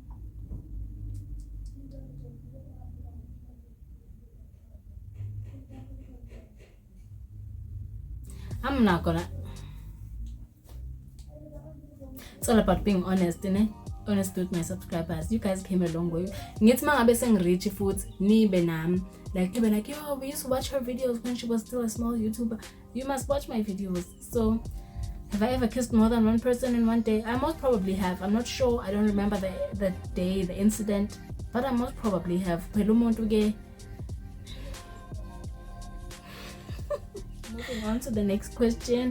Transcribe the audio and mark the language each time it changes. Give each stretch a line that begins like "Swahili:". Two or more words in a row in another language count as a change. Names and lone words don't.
English: I'm not gonna. It's all about being honest, innit? Honest with my subscribers. You guys came a long way.
Zulu: Ngithi mangabe sengirich futhi nibe nami.
English: Like, you'll be like, yo, we used to watch her videos when she was still a small YouTuber. You must watch my videos. So, have I ever kissed more than one person in one day? I most probably have. I'm not sure. I don't remember the day, the incident. But I most probably have. Moving on to the next question.